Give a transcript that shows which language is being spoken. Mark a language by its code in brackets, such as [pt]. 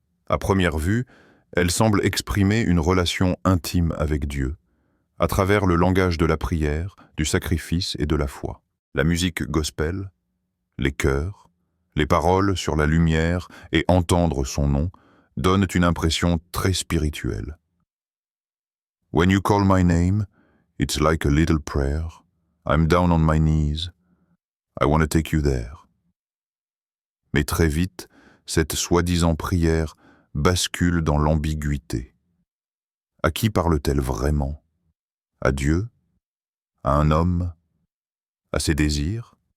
[fr] À première vue, elle semble exprimer une relation intime avec Dieu, à travers le langage de la prière, du sacrifice et de la foi. La musique gospel, les chœurs, les paroles sur la lumière et entendre son nom donnent une impression très spirituelle. [en] When you call my name, it's like a little prayer. I'm down on my knees. I want to take you there. [fr] Mais très vite, cette soi-disant prière bascule dans l'ambiguïté. À qui parle-t-elle vraiment? À Dieu? À un homme? À ses désirs?